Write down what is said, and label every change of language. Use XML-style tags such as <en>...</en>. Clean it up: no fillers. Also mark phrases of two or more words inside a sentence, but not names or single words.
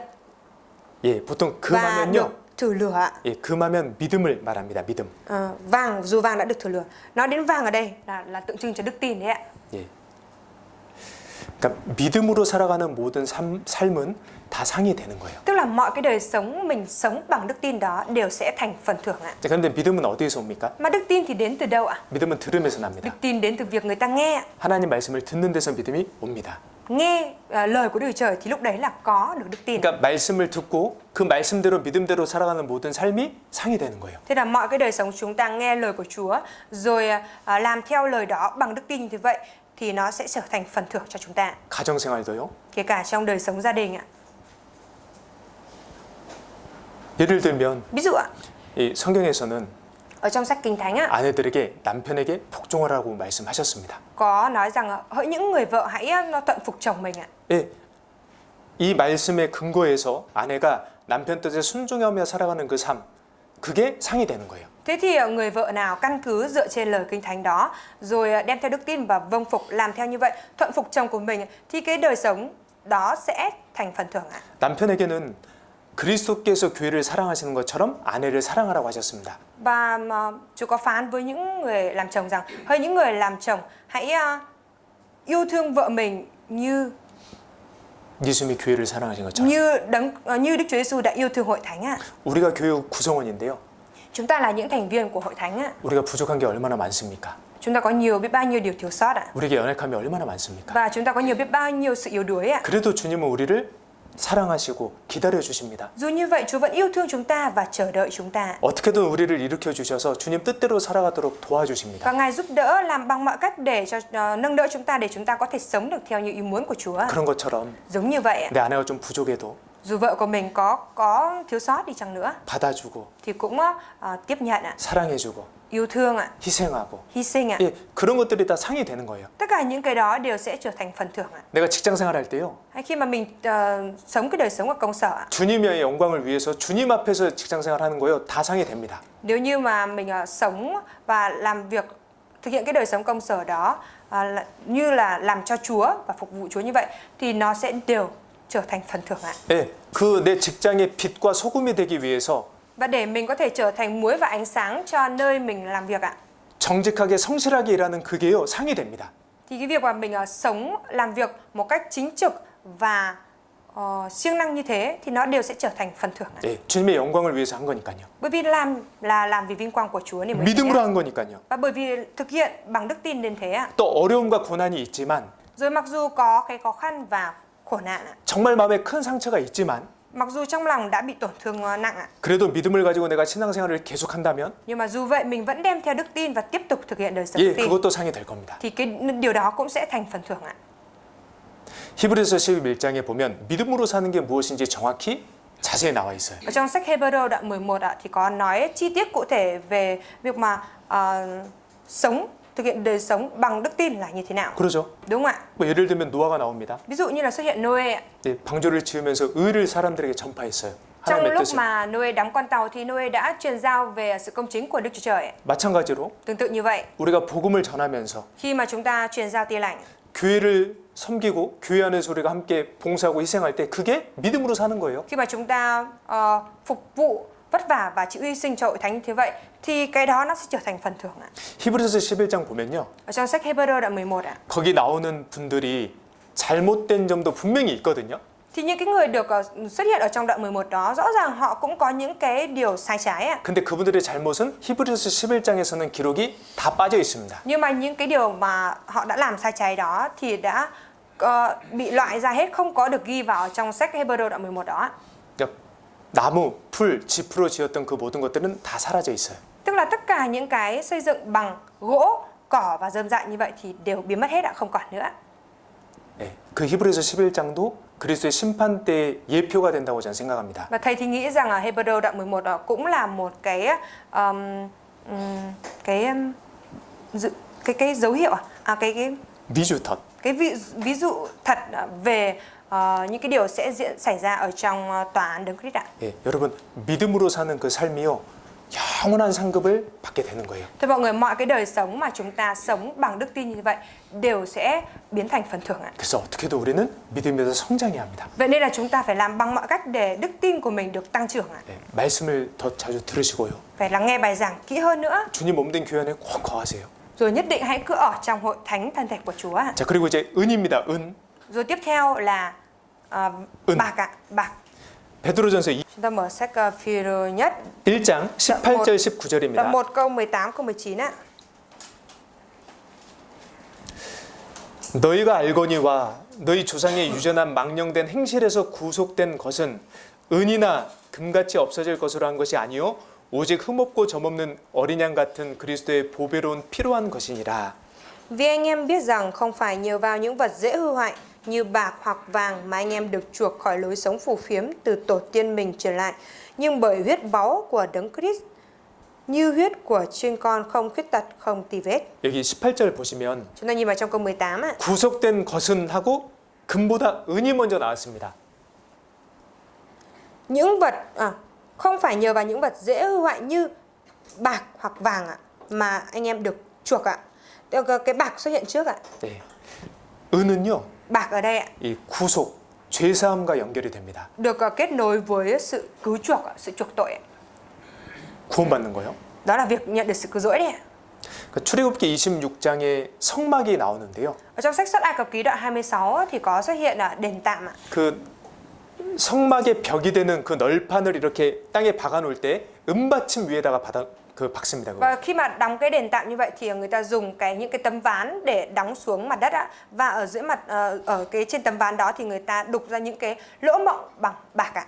<ko>예, 보통</ko> <vi>và</vi> <ko>금하면요.</ko> <vi>được thử lửa ạ.</vi> <ko>예, 금하면 믿음을 말합니다. 믿음.</ko> <vi>Vàng, dù vàng đã được thử lửa. Nói đến vàng ở đây là tượng trưng cho đức tin đấy ạ.</vi> <ko>예. 그러니까 믿음으로 살아가는 모든 삶은 다 상이 되는 거예요.</ko> <vi>Tức là mọi cái đời sống mình sống bằng đức tin đó đều sẽ thành phần thưởng ạ.</vi> <ko>그런데 믿음은 어디에서 옵니까?</ko> <vi>Mà đức tin thì đến từ đâu ạ?</vi> <ko>믿음은 들음에서 납니다.</ko> <vi>Đức tin đến từ việc người ta nghe.</vi> <ko>하나님 말씀을 듣는 데서 믿음이 옵니다.</ko> <vi>Nghe lời của Đức Trời thì lúc đấy là có được đức tin.</vi> <ko>그러니까 말씀을 듣고 그 말씀대로 믿음대로 살아가는 모든 삶이 상이 되는 거예요.</ko> <vi>Thế là mọi cái đời sống chúng ta nghe lời của Chúa rồi làm theo lời đó bằng đức tin như vậy thì nó sẽ trở thành phần thưởng cho chúng ta.</vi> <ko>가정 생활도요.</ko> <vi>Kể cả trong đời sống gia đình ạ.</vi> <ko>예를 들면</ko> <vi>Ví dụ ạ,</vi> <ko>이 성경에서는</ko> <vi>ở trong sách Kinh Thánh ạ,</vi> <ko>아내들에게 남편에게 복종하라고 말씀하셨습니다.</ko> <vi>có nói rằng hỡi những người vợ hãy thuận phục chồng mình ạ.</vi> <ko>예, 이 말씀의 근거에서 아내가 남편 뜻에 순종하며 살아가는 그 삶, 그게 상이 되는 거예요.</ko> <vi>Thế thì người vợ nào căn cứ dựa trên lời Kinh Thánh đó rồi đem theo đức tin và vâng phục làm theo như vậy, thuận phục chồng của mình thì cái đời sống đó sẽ thành phần thưởng ạ.</vi> <ko>남편에게는 그리스도께서 교회를 사랑하시는 것처럼 아내를 사랑하라고 하셨습니다.</ko> <vi>Và Chúa có phán với những người làm chồng rằng hỡi những người làm chồng hãy yêu thương vợ mình như</vi> <ko>예수님이 교회를 사랑하신 것처럼.</ko> <vi>như Đức Chúa Giêsu đã yêu thương hội thánh ạ.</vi> <ko>우리가 교회 구성원인데요.</ko> <vi>Chúng ta là những thành viên của hội thánh ạ.</vi> <ko>우리가 부족한 게 얼마나 많습니까?</ko> <vi>Chúng ta có biết bao nhiêu điều thiếu sót ạ.</vi> <ko>우리에게 연약함이 얼마나 많습니까?</ko> <vi>Và chúng ta có biết bao nhiêu sự yếu đuối ạ.</vi> <ko>그래도 주님은 우리를 사랑하시고 기다려 주십니다.</ko> <vi>Dù như vậy Chúa vẫn yêu thương chúng ta và chờ đợi chúng ta.</vi> <ko>어떻게든 우리를 일으켜 주셔서 주님 뜻대로 살아가도록 도와주십니다.</ko> <vi>Và Ngài giúp đỡ làm bằng mọi cách để cho nâng đỡ chúng ta để chúng ta có thể sống được theo như ý muốn của Chúa.</vi> <ko>그런 것처럼</ko> <vi>Giống như vậy ạ.</vi> <ko>내 아내가 좀 부족해도</ko> <vi>Dù vợ của mình có thiếu sót đi chăng nữa</vi> <ko>받아주고</ko> <vi>thì cũng tiếp nhận ạ,</vi> <ko>사랑해주고</ko> <vi>yêu thương ạ,</vi> <ko>희생하고</ko> <vi>hy sinh ạ.</vi> <ko>예, 그런 것들이 다 상이 되는 거예요.</ko> <vi>Tất cả những cái đó đều sẽ trở thành phần thưởng ạ.</vi> <ko>내가 직장 생활할 때요.</ko> <vi>Hay khi mà mình sống cái đời sống ở công sở ạ.</vi> <ko>주님의 영광을 위해서 주님 앞에서 직장 생활하는 거요. 다 상이 됩니다.</ko> <vi>Nếu như mà mình sống và làm việc thực hiện cái đời sống công sở đó như là làm cho Chúa và phục vụ Chúa như vậy thì nó sẽ đều trở thành phần thưởng ạ.</vi> <ko>예, 그 내 직장의 빛과 소금이 되기 위해서</ko> <vi>Và để mình có thể trở thành muối và ánh sáng cho nơi mình làm việc ạ.</vi> <ko>정직하게 성실하게 일하는 그게요 상이 됩니다.</ko> <vi>Thì cái việc mà mình sống làm việc một cách chính trực và siêng năng như thế thì nó đều sẽ trở thành phần thưởng.</vi> <ko>예, 주님의 영광을 위해서 한 거니까요.</ko> <vi>Bởi vì làm vì vinh quang của Chúa nên mới thế.</vi> <ko>믿음으로 한 거니까요.</ko> <vi>Và bởi vì thực hiện bằng đức tin nên thế ạ.</vi> <ko>또 어려움과 고난이 있지만</ko> <vi>Rồi mặc dù có cái khó khăn và khổ nạn ạ.</vi> <ko>정말 마음에 큰 상처가 있지만</ko> <vi>Mặc dù trong lòng đã bị tổn thương nặng ạ.</vi> <ko>그래도 믿음을 가지고 내가 신앙생활을 계속한다면</ko> <vi>Nhưng mà dù vậy mình vẫn đem theo đức tin và tiếp tục thực hiện đời sống</vi> <ko>예,</ko> <vi>tin.</vi> <ko>그것도 상이 될 겁니다.</ko> <vi>Thì cái điều đó cũng sẽ thành phần thưởng ạ.</vi> <ko>히브리서 11장에 보면 믿음으로 사는 게 무엇인지 정확히 자세히 나와 있어요.</ko> <vi>Ở trong sách Hebrew đoạn 11 ạ thì có nói chi tiết cụ thể về việc mà thực hiện đời sống bằng đức tin là như thế nào.</vi> <ko>그러죠?</ko> <vi>Đúng không ạ?</vi> <ko>뭐 예를 들면 노아가 나옵니다.</ko> <vi>Ví dụ như là xuất hiện Noe ạ.</vi> <ko>예, 방주를 지으면서 의를 사람들에게 전파했어요.</ko> <vi>Trong</vi> <ko>하나님의</ko> <vi>lúc</vi> <ko>뜻을.</ko> <vi>mà Noe đóng con tàu thì Noe đã truyền giao về sự công chính của Đức Chúa Trời ạ.</vi> <ko>마찬가지로</ko> <vi>Tương tự như vậy,</vi> <ko>우리가 복음을 전하면서</ko> <vi>khi mà chúng ta truyền giao tin lành,</vi> <ko>교회를 섬기고 교회 안에서 우리가 함께 봉사하고 희생할 때 그게 믿음으로 사는 거예요.</ko> <vi>khi mà chúng ta phục vụ vất vả và chịu hy sinh cho hội thánh như thế vậy thì cái đó nó sẽ trở thành phần thưởng ạ.</vi> <ko>히브리서 11장 보면요.</ko> <vi>Ở trong sách Hebrew đoạn 11 ạ.</vi> <ko>거기 나오는 분들이 잘못된 점도 분명히 있거든요.</ko> <vi>Thì những cái người được xuất hiện ở trong đoạn 11 đó rõ ràng họ cũng có những cái điều sai trái ạ.</vi> <ko>근데 그분들의 잘못은 히브리서 11장에서는 기록이 다 빠져 있습니다.</ko> <vi>Nhưng mà những cái điều mà họ đã làm sai trái đó thì đã bị loại ra hết, không có được ghi vào trong sách Hebrew đoạn 11 đó.</vi> <ko>그러니까 나무, 풀, 짚으로 지었던 그 모든 것들은 다 사라져 있어요.</ko> <vi>Tức là tất cả những cái xây dựng bằng gỗ, cỏ và rơm rạ như vậy thì đều biến mất hết ạ, không còn nữa.</vi> <ko>네, 그 히브리서 11장도 그리스도의 심판 때의 예표가 된다고 저는 생각합니다.</ko> <vi>Và thầy thì nghĩ rằng ở Hebrew đoạn 11 đó cũng là một cái dấu hiệu 미주터. cái ví dụ thật về những cái điều sẽ xảy ra ở trong tòa án Đấng Christ ạ.</vi> <ko>예, 여러분 믿음으로 사는 그 삶이요 영원한 상급을 받게 되는 거예요.</ko> <vi>Thưa mọi người, mọi cái đời sống mà chúng ta sống bằng đức tin như vậy đều sẽ biến thành phần thưởng ạ.</vi> <ko>그래서 어떻게든 우리는 믿음에서 성장해야 합니다.</ko> <vi>Vậy nên là chúng ta phải làm bằng mọi cách để đức tin của mình được tăng trưởng ạ.</vi> <ko>네, 말씀을 더 자주 들으시고요.</ko> <vi>Phải lắng nghe bài giảng kỹ hơn nữa.</vi> <ko>주님 몸된 교회 안에 꼭 거하세요.</ko> <vi>Rồi nhất định hãy cứ ở trong hội thánh thân thể của Chúa ạ.</vi> <ko>자, 그리고 이제 은입니다. 은.</ko> <vi>Rồi tiếp theo là bạc ạ, bạc.</vi> <ko>베드로전서</ko> <vi>Chúng ta mở sách Phi-rơ nhất</vi> <ko>1장 18절 19절입니다.</ko> <vi>đoạn 1 câu 18 câu 19 ạ.</vi> <ko>너희가 알거니와 너희 조상의 유전한 망령된 행실에서 구속된 것은 은이나 금같이 없어질 것으로 한 것이 아니요 오직 흠없고 점없는 어린 양 같은 그리스도의 보배로운 피로 한 것이니라.</ko> <vi>Vì anh em biết rằng không phải nhờ vào những vật dễ hư hoại như bạc hoặc vàng mà anh em được chuộc khỏi lối sống phù phiếm từ tổ tiên mình trở lại, nhưng bởi huyết báu của Đấng Christ, như huyết của chiên con không khuyết tật, không tì vết.</vi> <ko>여기 18절 보시면</ko> <vi>Chúng ta nhìn vào trong câu 18 ạ.</vi> <ko>구속된 것은 하고 금보다 은이 먼저 나왔습니다.</ko> <vi>Những vật không phải nhờ vào những vật dễ hư hoại như bạc hoặc vàng ạ mà anh em được chuộc ạ. Cái bạc xuất hiện trước ạ.</vi> <ko>네. 은은요.</ko> <vi>Bạc ở đây ạ,</vi> <ko>이 구속, 죄사함과 연결이 됩니다.</ko> <vi>được kết nối với sự cứu chuộc, sự chuộc tội ạ.</vi> <ko>구원받는 거요.</ko> <vi>Đó là việc nhận được sự cứu rỗi đấy ạ.</vi> <ko>그 출애굽기 26장에 성막이 나오는데요.</ko> <vi>Ở trong sách Xuất Ai Cập ký đoạn 26 thì có xuất hiện đền tạm ạ.</vi> <ko>그 성막의 벽이 되는 그 널판을 이렇게 땅에 박아 놓을 때 은받침 위에다가 박습니다. 그거.</ko> <vi>Và khi mà đóng cái đền tạm như vậy thì người ta dùng những cái tấm ván để đóng xuống mặt đất ạ. Và ở dưới mặt ở cái trên tấm ván đó thì người ta đục ra những cái lỗ mộng bằng bạc ạ.</vi>